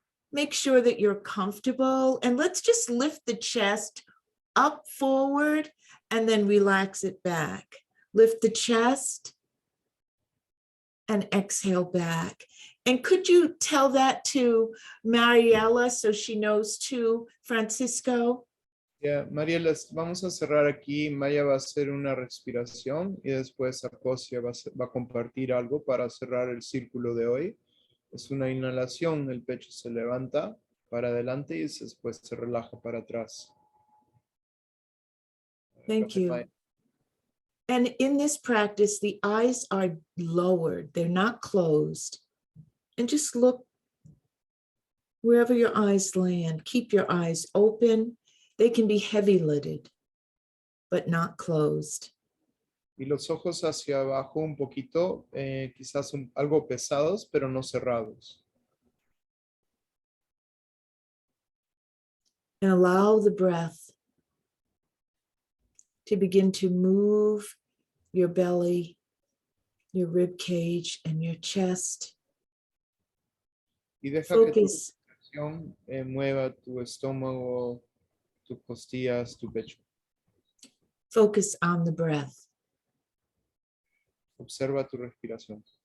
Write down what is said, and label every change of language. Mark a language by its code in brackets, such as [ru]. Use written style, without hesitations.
[en] Make sure that you're comfortable, and let's just lift the chest up forward and then relax it back. Lift the chest and exhale back. And could you tell that to Mariela so she knows too, Francisco? [es] Yeah, Mariela, vamos a cerrar aquí. Maya va a hacer una respiración y después Acosia va a compartir algo para cerrar el círculo de hoy. Es una inhalación, el pecho se levanta para adelante y después se relaja para atrás. [en] Thank you. And in this practice, the eyes are lowered, they're not closed. And just look wherever your eyes land. Keep your eyes open. They can be heavy-lidded, but not closed. [es] Y los ojos hacia abajo un poquito, quizás algo pesados, pero no cerrados. [en] And allow the breath to begin to move your belly, your rib cage, and your chest. [es] Y deja [en] Focus. [es] que tu respiración mueva tu estómago, tus costillas, tu pecho. [en] Focus on the breath. [es] Observa tu respiración.